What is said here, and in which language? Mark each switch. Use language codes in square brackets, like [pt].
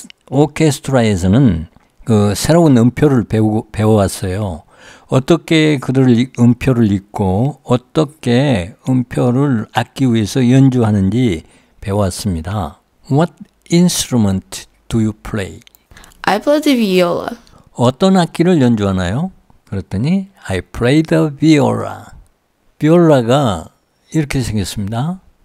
[ko] 오케스트라에서는 그 새로운 음표를 배워왔어요. 어떻게 음표를 읽고 어떻게 음표를 악기 위에서 연주하는지 배웠습니다. [en] What instrument do you play? I play the viola. [ko] 어떤 악기를 연주하나요? 그랬더니 [en] I play the viola. [ko] 비올라가 이렇게 생겼습니다.